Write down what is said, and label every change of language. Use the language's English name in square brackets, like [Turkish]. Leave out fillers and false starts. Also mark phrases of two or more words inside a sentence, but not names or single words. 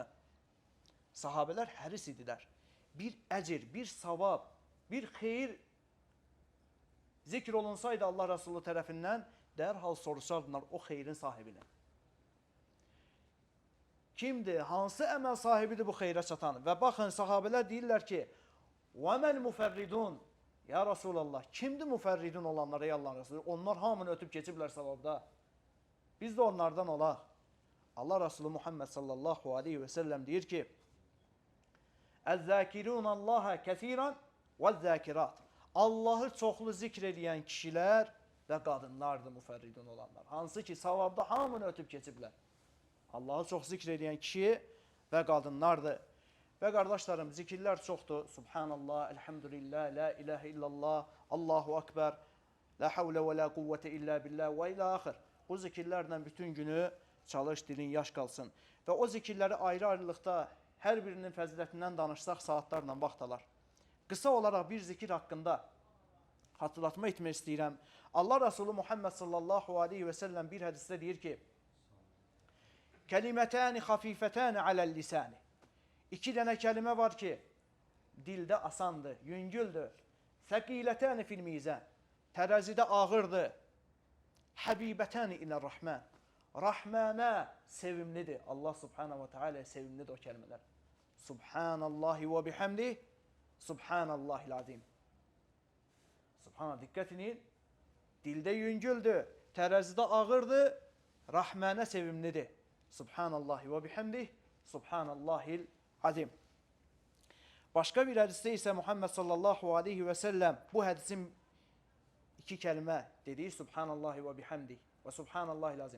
[Azerbaijani] Sahabələr həris idilər. Bir əcir, bir savab, bir xeyir zikr olunsaydı Allah Resulü tərəfindən, dərhal soruşardılar o xeyrin sahibini. Kimdir? Hansı əməl sahibidir bu xeyrə çatan? Və baxın, sahabələr deyirlər ki, [Arabic] وَمَا الْمُفَرِّدُونَ يا رسول الله, [Azerbaijani] kimdir müfərridun olanlar ey Allah'ın Resulü? Onlar hamını ötüb keçiblər savabda. Biz də onlardan olaq. Allah Resulü Muhammed [Arabic] صلى الله عليه وسلم [Azerbaijani] deyir ki, [Arabic] اَذَّاكِرُونَ اللّٰهَ كَثِيرًا والذاكرات. [Azerbaijani] Allahı çoxlu zikr edən kişilər və qadınlardır müfərridun olanlar. Hansı ki, savabda hamını ötüb keçiblər. Allahı çox zikr edən kişi və qadınlardır. Və qardaşlarım, zikirlər çoxdur. [Arabic] سبحان الله، الحمد لله، لا إله إلا الله، الله أكبر, لا حول ولا قوة إلا بالله وإلى آخره. [Azerbaijani] Bu zikirlərlə bütün günü çalış, dilin yaş qalsın. Və o zikirləri ayrı-ayrılıqda hər birinin fəzilətindən danışsaq saatlarla vaxt alar. Qısa olaraq bir zikir haqqında hatırlatma etmək istəyirəm. Allah Resulü Muhammed [Arabic] صلى الله عليه وسلم [Azerbaijani] bir hədisdə deyir ki, [Arabic] كلمتان خفيفتان على اللسان. [Azerbaijani] İki dənə kəlimə var ki, dildə asandır, yüngüldür. [Arabic] ثقيلتان في الميزان. [Azerbaijani] Tərəzidə ağırdır. [Arabic] حبيبتان إلى الرحمن. [Azerbaijani] Rəhmənə sevimlidir. Allah [Arabic] سبحانه وتعالى [Azerbaijani] sevimlidir o kəlmələr. [Arabic] سبحان الله وبحمده. سبحان الله العظيم. سبحان الله, [Azerbaijani] diqqət edin. Dildə yüngüldür, tərəzidə ağırdır, rəhmənə sevimlidir. [Arabic] سبحان الله وبحمده. سبحان الله العظيم. [Azerbaijani] Başqa bir hədisdə isə Muhammed [Arabic] صلى الله عليه وسلم [Azerbaijani] bu hədisin iki kəlmə dediyi [Arabic] سبحان الله وبحمده [Azerbaijani] və [Arabic] سبحان الله العظيم.